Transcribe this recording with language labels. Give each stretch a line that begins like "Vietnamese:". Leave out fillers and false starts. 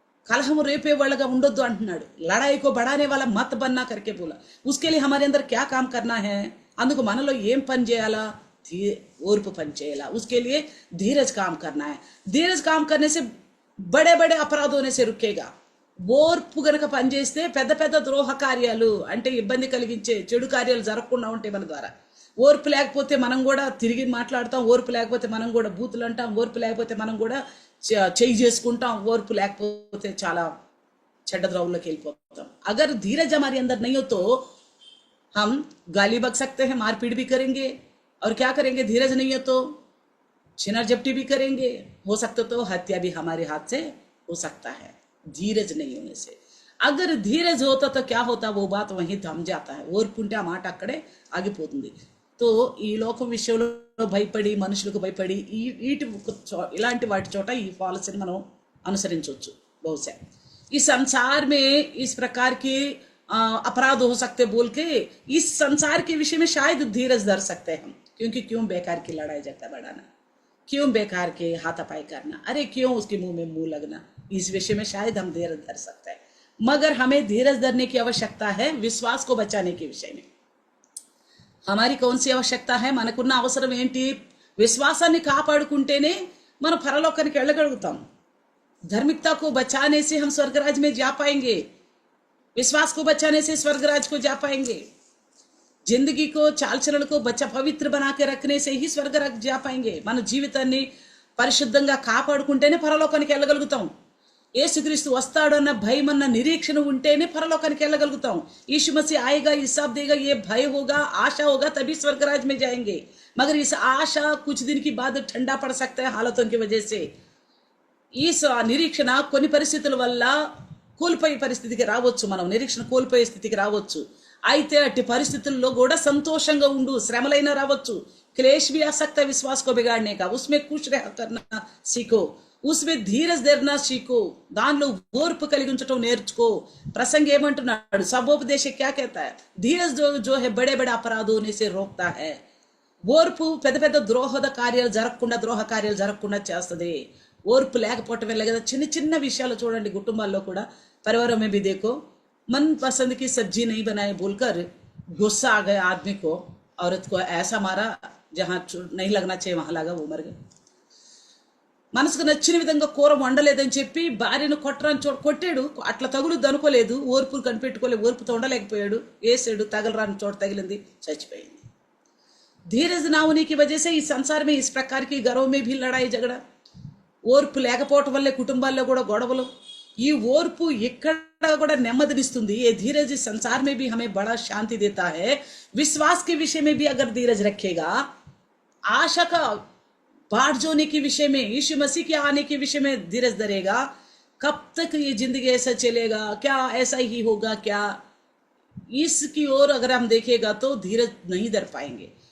Hindi: कलहम रेपे वाला
Telugu: ఉండొద్దు అంటున్నాడు.
Hindi: लड़ाई को बढ़ाने वाला मत बनना करके बोला. उसके लिए हमारे अंदर क्या काम करना है?
Telugu: అందుకు మనలో ఏం పని చేయాలా? ఓర్పు పని చేయాలా.
Hindi: उसके लिए धीरज काम करना है. धीरज काम करने से बड़े बड़े अपराध होने से रुकेगा.
Telugu: ఓర్పు గనక పనిచేస్తే పెద్ద పెద్ద ద్రోహ కార్యాలు అంటే ఇబ్బంది కలిగించే చెడు కార్యాలు జరగకుండా ఉంటాయి మన ద్వారా. ఓర్పు లేకపోతే మనం కూడా తిరిగి మాట్లాడతాం, ఓర్పు లేకపోతే మనం కూడా బూతులు అంటాం, ఓర్పు లేకపోతే మనం కూడా చేయి చేసుకుంటాం, ఓర్పు లేకపోతే చాలా చెడ్డ ద్రోహంలోకి వెళ్ళిపోతాం.
Hindi: अगर धीरज हमारे अंदर नहीं हो तो हम गाली बक सकते हैं, मारपीट भी करेंगे और क्या करेंगे? धीरज नहीं है तो छिनार झपटी भी करेंगे, हो सकता तो हत्या भी हमारे हाथ से हो सकता है धीरज नहीं होने से. अगर धीरज होता तो क्या होता? वो बात वहीं थम जाता है.
Telugu: ఓర్పుంటే ఆ మాట అక్కడే ఆగిపోతుంది. तो ఈ లోకం విషయంలో భయపడి మనుషులకు భయపడి ఇలాంటి వాటి చోట ఈ పాలసీని మనం అనుసరించవచ్చు. బహుశా ఈ
Hindi: संसार में इस प्रकार के अपराध हो सकते बोल के इस संसार के विषय में शायद धीरज धर सकते हैं हम. क्योंकि क्यों बेकार की लड़ाई झगड़ा बढ़ाना, क्यों बेकार के हाथापाई करना, अरे क्यों उसके मुंह में मुंह लगना, इस विषय में शायद हम धीरज धर सकते हैं. मगर हमें धीरज धरने की आवश्यकता है विश्वास को बचाने के विषय में. हमारी कौन सी आवश्यकता है?
Telugu: మనకున్న అవసరం ఏంటి? విశ్వాసాన్ని కాపాడుకుంటేనే మనం పరలోకానికి వెళ్ళగలుగుతాం.
Hindi: धार्मिकता को बचाने से हम स्वर्गराज में जा पाएंगे. विश्वास को बचाने से स्वर्गराज को जा पाएंगे. जिंदगी को चाल चलन को बचा पवित्र बना के रखने से ही स्वर्गराज जा पाएंगे.
Telugu: మన జీవితాన్ని పరిశుద్ధంగా కాపాడుకుంటేనే పరలోకానికి వెళ్ళగలుగుతాం. యేసుక్రీస్తు వస్తాడన్న భయం అన్న నిరీక్షణ ఉంటేనే పరలోకానికి వెళ్ళగలుగుతాం.
Hindi: यीशु मसीह आएगा, हिसाब देगा, ये भय होगा, आशा होगा, तभी स्वर्गराज में जाएंगे. मगर इस आशा कुछ दिन की बाद ठंडा पड़ सकता है हालतों की वजह से.
Telugu: ఈ నిరీక్షణ కొన్ని పరిస్థితుల వల్ల కోల్పోయే పరిస్థితికి రావచ్చు, మనం నిరీక్షణ కోల్పోయే స్థితికి రావచ్చు. అయితే అట్టి పరిస్థితుల్లో కూడా సంతోషంగా ఉండు. శ్రమలైనా రావచ్చు.
Hindi: क्लेश भी आ सकता है विश्वास को बिगाड़ने का. उसमें खुश रह करना सीखो, उसमें धीरज धरना सीखो,
Telugu: దానిలో ఓర్పు కలిగి ఉంచటం నేర్చుకో. ప్రసంగి ఏమంటున్నాడు?
Hindi: సభోపదేశ क्या कहता है? धीरज जो है बड़े बड़े अपराध होने से रोकता है.
Telugu: ఓర్పు పెద్ద పెద్ద ద్రోహ కార్యాలు జరగకుండా చేస్తుంది. ఓర్పు లేకపోవటం వల్ల కదా చిన్న చిన్న విషయాలు చూడండి కుటుంబాల్లో కూడా.
Hindi: परिवारों में भी देखो, मन पसंद की सब्जी नहीं बनाए बोलकर गुस्सा आ गया आदमी को, औरत को ऐसा मारा जहां नहीं लगना चाहिए वहां लगा, वो मर गए.
Telugu: మనసుకు నచ్చిన విధంగా కూర వండలేదని చెప్పి భార్యను కొట్టాడు. అట్లా తగులుద్దు అనుకోలేదు, ఓర్పు కనిపెట్టుకోలేదు, ఓర్పుతో ఉండలేకపోయాడు, వేసాడు, తగలరాని చోట తగిలింది, చచ్చిపోయింది.
Hindi: धीरज ना होने की वजह से इस संसार में इस प्रकार की घरों में भी लड़ाई झगड़ा,
Telugu: ఓర్పు లేకపోవటం వల్లే కుటుంబాల్లో కూడా గొడవలు. ఈ ఓర్పు ఎక్కడ కూడా నెమ్మదినిస్తుంది.
Hindi: ये धीरज इस संसार में भी हमें बड़ा शांति देता है. विश्वास के विषय में भी अगर धीरज रखेगा, आशा का बाढ़ जोने के विषय में, यीशु मसीह के आने के विषय में धीरज धरेगा, कब तक ये जिंदगी ऐसा चलेगा, क्या ऐसा ही होगा क्या, इसकी ओर अगर हम देखेगा तो धीरज नहीं धर पाएंगे.